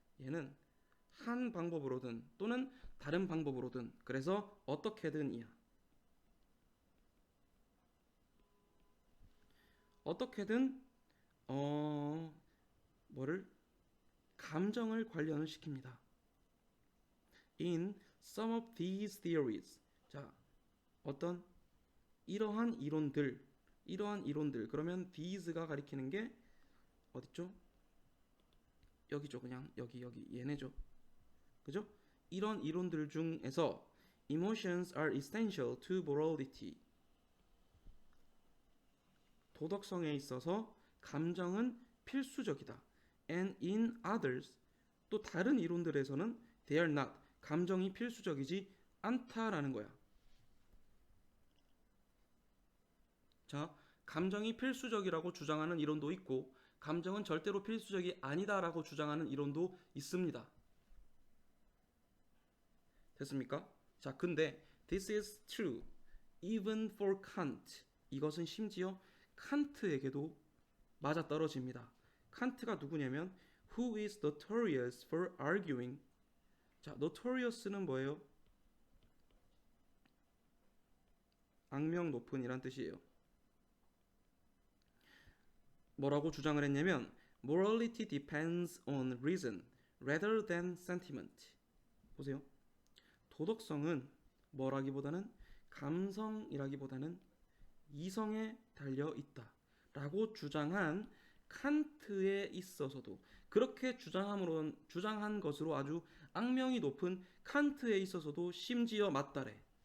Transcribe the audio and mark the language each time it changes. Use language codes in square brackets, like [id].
[ko] 얘는 한 방법으로든 또는 다른 방법으로든, 그래서 어떻게든이야. 어떻게든 뭐를 감정을 관련을 시킵니다. [en] In some of these theories. [ko] 자, 어떤 이러한 이론들 그러면 these가 가리키는 게 어딨죠? 여기죠. 그냥 여기 얘네죠. 그죠? 이런 이론들 중에서 [en] emotions are essential to morality. [ko] 도덕성에 있어서 감정은 필수적이다. [en] And in others, [ko] 또 다른 이론들에서는 [en] they are not. [ko] 감정이 필수적이지 않다라는 거야. 자, 감정이 필수적이라고 주장하는 이론도 있고 감정은 절대로 필수적이 아니다라고 주장하는 이론도 있습니다. 됐습니까? 자, 근데 [en] this is true even for Kant. [ko] 이것은 심지어 칸트에게도 맞아떨어집니다. 칸트가 누구냐면 [en] who is notorious for arguing. [ko] 자, notorious는 뭐예요? 악명 높은 이란 뜻이에요. 뭐라고 주장을 했냐면 [en] morality depends on reason rather than sentiment. [ko] 보세요. 도덕성은 뭐라기보다는 감성이라기보다는 이성에 달려 있다 라고 주장한 칸트에 있어서도, 그렇게 주장한 것으로 아주 악명이 높은 칸트에 있어서도 심지어 맞다래.